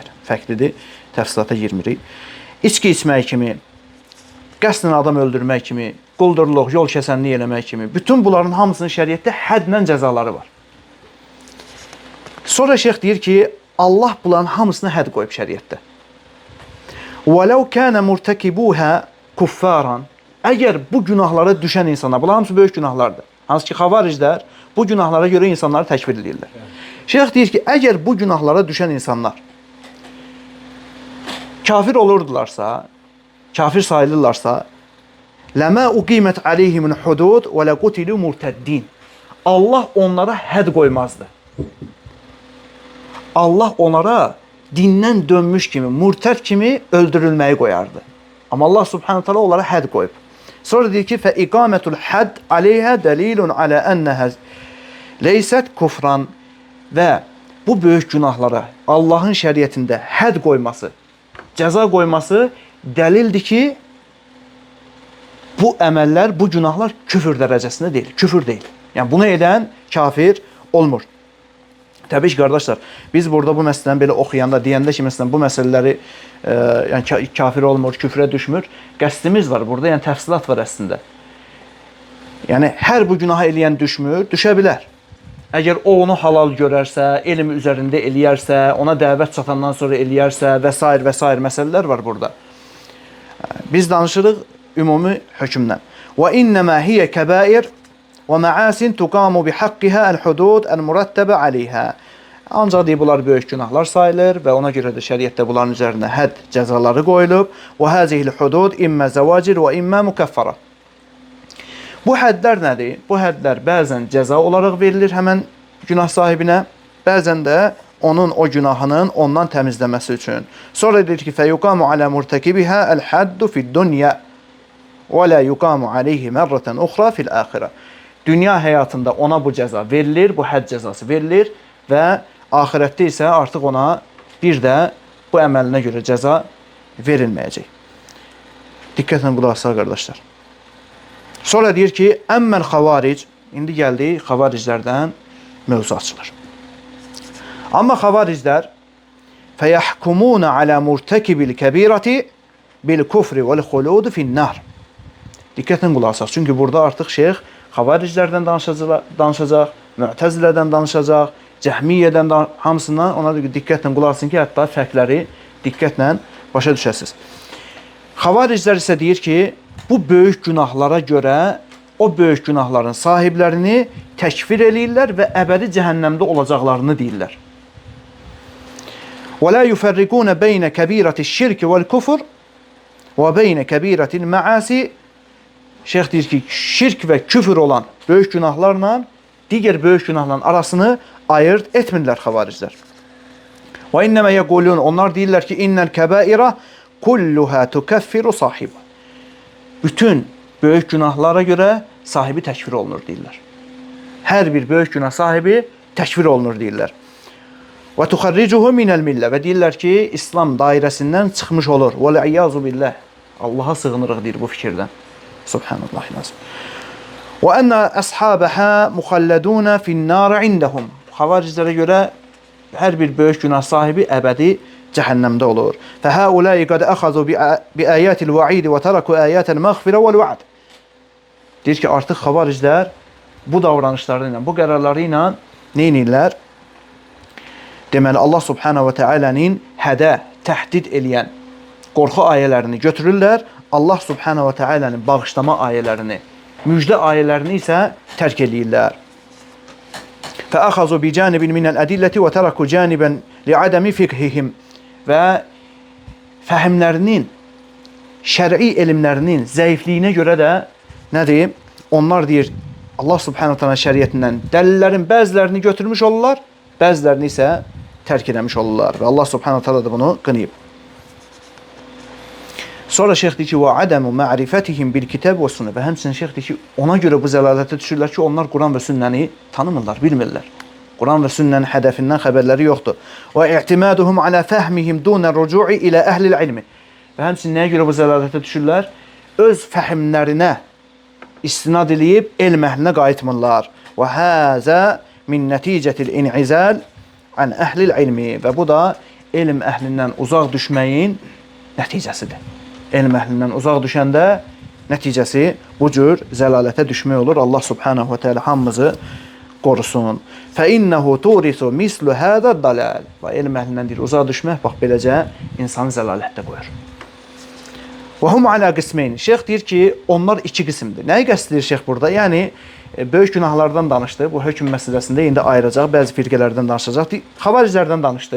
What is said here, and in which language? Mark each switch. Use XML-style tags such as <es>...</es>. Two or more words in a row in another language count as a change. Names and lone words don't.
<az>Fərqlidir, təfsilata girmirik. İçki içmək kimi, qəsdən adam öldürmək kimi, quldurluq, yol kəsənlik eləmək kimi, bütün bunların hamısının şəriətdə həddlə cəzaları var. Sonra şeyx deyir ki, Allah bunların hamısına hədd qoyub şəriətdə.</az> <ar>وَلَوْ كَانَ مُرْتَكِبُوهَا كُفَّارًا</ar> <az>Əgər bu günahlara düşən insanlar, bunlar hamısı böyük günahlardır. Hansı ki, xavariclər bu günahlara görə insanları təkfir edirlər. Şeyx deyir ki, əgər bu günahlara düşən insanlar kafir olurdularsa, kafir sayılırlarsa,</az> <ar>لَمَا اُقِيمَتْ عَلَيْهِمُ الْحُدُودُ وَلَقُتِلُوا مُرْتَدِّينَ</ar> <az>Allah onlara hədd qoymazdı. Allah onlara dindən dönmüş kimi, murtəd kimi öldürülməyi qoyardı. Amma Allah</az> <ar>سُبْحَانَهُ تَعَالَى</ar> <az>onlara hədd qoyub. Sonra deyir ki,</az> <ar>فَإِقَامَةُ الْحَدِّ عَلَيْهَا دَلِيلٌ عَلَى أَنَّهَا لَيْسَتْ كُفْرًا</ar> <az>Və bu böyük günahlara Allahın şəriətində hədd qoyması, cəza qoyması dəlildir ki, bu əməllər, bu günahlar küfür dərəcəsində deyil, küfür deyil. Yəni bunu edən kafir olmur. Təbii ki, qardaşlar, biz burada bu məsələni belə oxuyanda, deyəndə ki, məsələn, bu məsələləri yəni kafir olmur, küfrə düşmür, qəsdimiz var burada, yəni təfsilat var əslində. Yəni, hər bu günahı eləyən düşmür, düşə bilər. Əgər o onu halal görərsə, elm üzərində eləyərsə, ona dəvət çatandan sonra eləyərsə və s. məsələlər var burada. Biz danışırıq ümumi hökmdən.</az> <ar>وَإِنَّمَا هِيَ كَبَائِرْ وَمَعَاسٍ تُقَامُ بِحَقِّهَا الْحُدُودُ الْمُرَتَّبَ عَلَيْهَا</ar> <az>Ancaq deyib, bunlar böyük günahlar sayılır və ona görə də şəriətdə bunların üzərində hədd cəzaları qoyulub.</az> <ar>وَهَذِهِ الْحُدُودُ إِمَّا زَوَاجِرْ وَإِمَّا مُكَفَّرَةٌ</ar> <az>Bu həddlər nədir? Bu həddlər bəzən cəza olaraq verilir həmən günah sahibinə, bəzən də onun o günahının ondan təmizləməsi üçün. Sonra deyir ki,</az> <ar>فَيُقَامُ عَلَى مُرْتَكِبِهَا الْحَدُّ فِي الدُّنْيَا وَلَا يُقَامُ عَلَيْهِ مَرَّةً أُخْرَى فِي الْآخِرَةِ</ar> <az>Dünya həyatında ona bu cəza verilir, bu hədd cəzası verilir və axirətdə isə artıq ona bir də bu əməlinə görə cəza verilməyəcək. Diqqətlə qulaq asar, qardaşlar. Sonra deyir ki,</az> <ar>أَمَّا الْخَوَارِج,</ar> <az>indi gəldi xavariclərdən mövzu açılır. Amma xavariclər</az> <ar>فَيَحْكُمُونَ عَلَى مُرْتَكِبِ الْكَبِيرَةِ بِالْكُفْرِ وَالْخُلُودِ فِي النَّارِ</ar> <az>Diqqətlə qulaq asar. Çünki burada artıq şeyx xavariclərdən danışacaq, mü'təzilədən danışacaq, cəhmiyyədən hamısından ona diqqətlə qulaq asın ki, hətta fərqləri diqqətlə başa düşəsiniz. Xavariclər isə deyir ki, bu böyük günahlara görə o böyük günahların sahiblərini təkfir eləyirlər və əbədi cəhənnəmdə olacaqlarını deyirlər.</az> <ar>وَلَا يُفَرِّقُونَ بَيْنَ كَبِيرَةِ الشِّرْكِ وَالْكُفُرِ وَبَيْنَ كَبِيرَةِ الْمَعَاسِ</ar> <az>Şeyx deyir ki, şirk və küfür olan böyük günahlarla digər böyük günahların arasını ayırt etmirlər xavariclər.</az> <ar>وَاِنَّمَا يَقُولُونَ</ar> <az>Onlar deyirlər ki,</az> <ar>اِنَّ الْكَبَائِرَ كُلُّهَا تُكَفِّرُ صَاحِبًا</ar> <az>Bütün böyük günahlara görə sahibi təkfir olunur deyirlər. Hər bir böyük günah sahibi təkfir olunur deyirlər.</az> <ar>وَتُخَرِّجُهُ مِنَ الْمِلَّةِ</ar> <az>Və deyirlər ki, İslam dairəsindən çıxmış olur.</az> <ar>وَلَعِيَّازُ بِاللّٰهِ</ar> <az>Allaha sığınırıq deyir bu fikirdən. Subhanallah lazım.</az> <ar>وَأَنَّ أَصْحَابَهَا مُخَلَّدُونَ فِي النَّارِ عِنْدَهُمْ</ar> <az>Xavariclərə görə hər bir böyük günah sahibi əbədi cəhənnəmdə olur.</az> <ar>فَهَؤُلَاءِ قَدْ أَخَذُوا بِآيَاتِ الْوَعِيدِ وَتَرَكُوا آيَاتَ الْمَغْفِرَ وَالْوَعْدِ</ar> <az>Deyir ki, artıq xavariclər bu davranışları ilə, bu qərarları ilə nə edirlər? Deməli, Allah</az> <ar>سُبْحَانَهُ وَتَعَالَى</ar> <az>hədə, təhdid eləyən qorxu ayələrini götürürlər, Allah</az> <ar>سُبْحَانَهُ وَتَعَالَى</ar> <az>bağışlama ayələrini, müjdə ayələrini isə tərk eləyirlər.</az> <ar>فَأَخَذُوا بِجَانِبٍ مِنَ الْأَدِلَّةِ وَتَرَكُوا جَانِبًا لِعَدَمِ فِقْهِهِمْ</ar> <az>Və fəhimlərinin, şər'i elmlərinin zəifliyinə görə də nədir? Onlar deyir, Allah</az> <ar>سُبْحَانَهُ وَتَعَالَى</ar> <az>şəriətindən dəlillərin bəzilərini götürmüş olurlar, bəzilərini isə tərk eləmiş olurlar. Və Allah</az> <ar>سُبْحَانَهُ وَتَعَالَى</ar> <az>da bunu qınıyıb. Sonra şeyx deyir ki,</az> <ar>وَعَدَمُ مَعْرِفَتِهِمْ بِالْكِتَابِ وَالسُنَّةِ</ar> <az>Və həmçinin şeyx deyir ki, ona görə bu zəlalətə düşürlər ki, onlar Quran və sünnəni tanımırlar, bilmirlər. Quran və sünnənin hədəfindən xəbərləri yoxdur.</az> <ar>وَاِعْتِمَادُهُمْ عَلَى فَهْمِهِمْ دُونَ الرُّجُوعِ إِلَى أَهْلِ الْعِلْمِ</ar> <az>Və həmçinin nəyə görə bu zəlalətə düşürlər? Öz fəhimlərinə istinad edib elm əhlinə qayıtmırlar.</az> <ar>وَهَذَا مِنْ نَتِيجَةِ الْاِنْعِزَالِ عَنْ أَهْلِ الْعِلْمِ</ar> <az>Və bu da elm əhlindən uzaq düşməyin nəticəsidir. Elm əhlindən uzaq düşəndə nəticəsi bu cür zəlalətə düşmək olur. Allah</az> <ar>سُبْحَانَهُ وَتَعَالَى</ar> <az>hamımızı qorusun.</az> <ar>فَإِنَّهُ تُورِثُ مِثْلَ هَذَا الضَّلَال.</ar> <az>Və elm əhlindən deyir, uzağa düşmək bax beləcə insanı zəlalətdə qoyur.</az> <ar>وَهُمْ عَلَى قِسْمَيْنِ.</ar> <az>Şeyx deyir ki, onlar iki qismdir. Nəyi qəsd edir şeyx burada? Yəni böyük günahlardan danışdı. Bu hökm məsələsində indi ayıracaq, bəzi firqələrdən danışacaq. Xavariclərdən danışdı.</az>